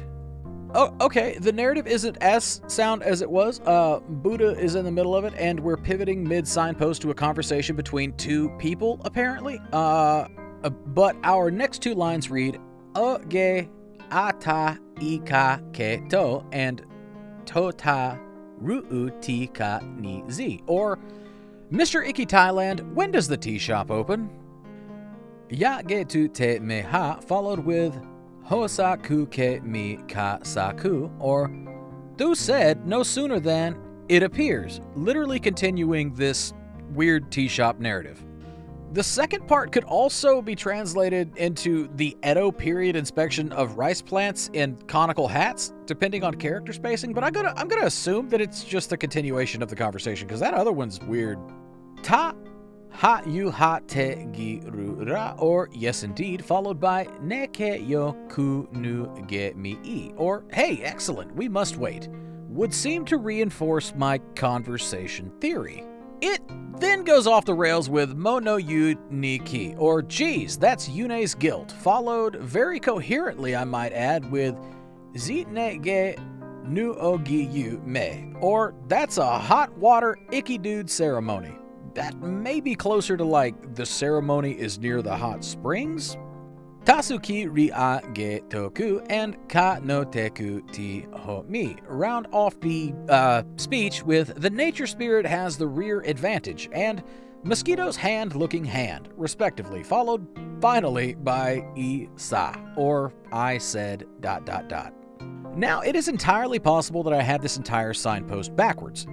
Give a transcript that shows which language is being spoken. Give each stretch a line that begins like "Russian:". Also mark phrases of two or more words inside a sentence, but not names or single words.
English: Oh, okay, the narrative isn't as sound as it was. Buddha is in the middle of it, and we're pivoting mid-signpost to a conversation between two people, apparently. But our next two lines read,
Japanese: Oge ata ika ke to
English: and
Japanese: tota ru'u ti ka ni zi,
English: or Mr. Icky Thailand, when does the tea shop open?
Japanese: Ya ge tu te me ha,
English: followed with
Japanese: Hosaku ke mi ka saku,
English: or Thu said no sooner than it appears, literally continuing this weird tea shop narrative. The second part could also be translated into the Edo period inspection of rice plants in conical hats, depending on character spacing, but I'm gonna assume that it's just a continuation of the conversation, because that other one's weird.
Japanese: Ta ha yu ha te gi ru ra,
English: or yes indeed, followed by
Japanese: ne ke yo ku nu ge mi I,
English: or hey, excellent, we must wait, would seem to reinforce my conversation theory. It then goes off the rails with
Japanese: Mono Yu Ni Ki,
English: or geez, that's Yune's guilt, followed very coherently, I might add, with
Japanese: Zitne Ge Nu Ogi Yu Me,
English: or that's a hot water icky dude ceremony. That may be closer to like the ceremony is near the hot springs?
Japanese: Tasuki Ria Ge Toku
English: and
Japanese: Ka no Teku Ti Ho Mi
English: round off the speech with the nature spirit has the rear advantage, and mosquito's hand-looking hand, respectively, followed finally by Isa, or I said ... Now, it is entirely possible that I had this entire signpost backwards.